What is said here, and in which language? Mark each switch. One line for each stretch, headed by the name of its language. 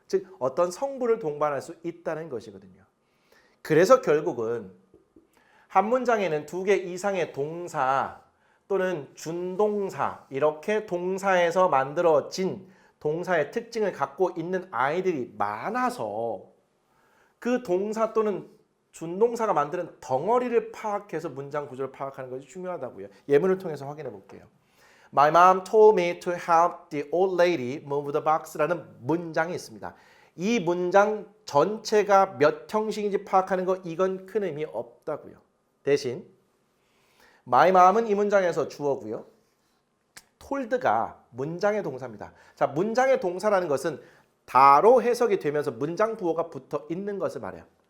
Korean: 즉 어떤 성분을 동반할 수 있다는 것이거든요. 그래서 결국은 한 문장에는 2개 이상의 동사 또는 준동사 이렇게 동사에서 만들어진 동사의 특징을 갖고 있는 아이들이 많아서 그 동사 또는 준동사가 만드는 덩어리를 파악해서 문장 구조를 파악하는 것이 중요하다고요. 예문을 통해서 확인해 볼게요.
English: My mom told me to help the old lady move the box라는
Korean: 문장이 있습니다. 이 문장 전체가 몇 형식인지 파악하는 거 이건 큰 의미 없다고요. 대신 my mom은 이 문장에서 주어고요. told가 문장의 동사입니다. 자, 문장의 동사라는 것은 다로 해석이 되면서 문장 부호가 붙어 있는 것을 말해요.